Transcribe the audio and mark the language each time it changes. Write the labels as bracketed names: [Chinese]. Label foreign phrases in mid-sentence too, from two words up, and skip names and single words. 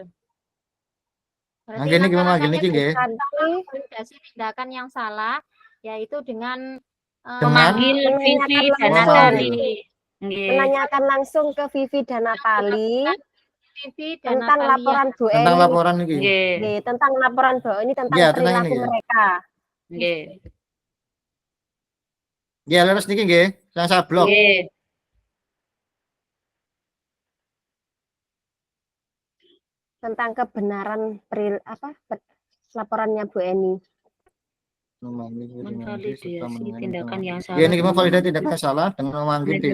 [Indonesian] Nah, gini gimana langkah-langkahnya gini nggih? validasi tindakan yang salah yaitu dengan Memanggil Vivi dan langsung. Natali. Nggih. Menanyakan langsung ke Vivi dan Natali Vivi dan tentang Natalia. laporan Bu Tentang Eni. laporan niki. Nggih. Nggih, tentang laporan Bu Eni tentang Iya, tentang perilaku ini, ya. mereka. Nggih. [Javanese] Ya, leres niki nggih. [Indonesian] Yang saya blok. Nggih. Tentang kebenaran laporannya Bu Eni. Memvalidasi tindakan yang salah. Ya, ini gimana validasi tindakan yang salah dengan memanggil Vivi